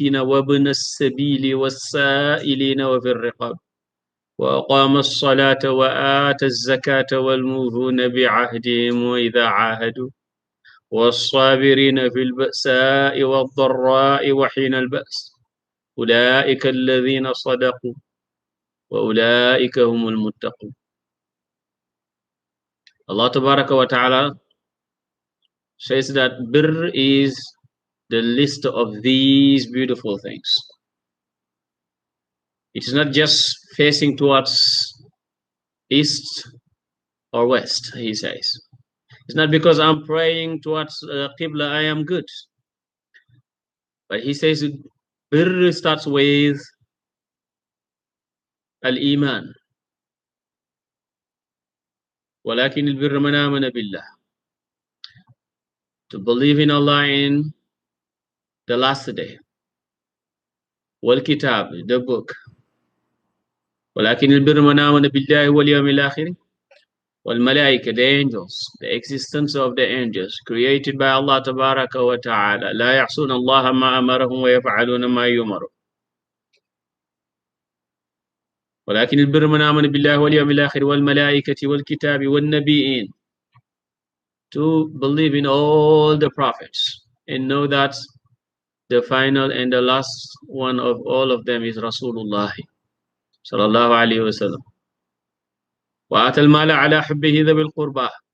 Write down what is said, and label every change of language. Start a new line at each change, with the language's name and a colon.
Arabic: وابن السبيل والسائلين وفي الرقاب وأقام الصلاة وآتى الزكاة والموفون بعهدهم وإذا عاهدوا والصابرين في البأساء والضراء وحين البأس أولئك الذين صدقوا وأولئك هم المتقون.
English: Allah Tabaraka wa Ta'ala says that birr is the list of these beautiful things. It is not just facing towards east or west, he says. It's not because I'm praying towards Qibla, I am good. But he says birr starts with al-iman.
Arabic: ولكن البر من آمن بالله.
English: To believe in Allah in the last day.
Arabic: والكتاب,
English: the book.
Arabic: ولكن البر من آمن بالله واليوم الآخر. والملائكة,
English: the angels, the existence of the angels created by Allah
Arabic: تبارك وتعالى. لا يعصون الله ما أمرهم ويفعلون ما يؤمرون. ولكن البر من آمن بالله واليوم الآخر والملائكة والكتاب والنبيين.
English: To believe in all the prophets and know that the final and the last one of all of them is Rasulullah sallallahu alayhi wa sallam.
Arabic: وآتى المال على حبه ذوي القربى.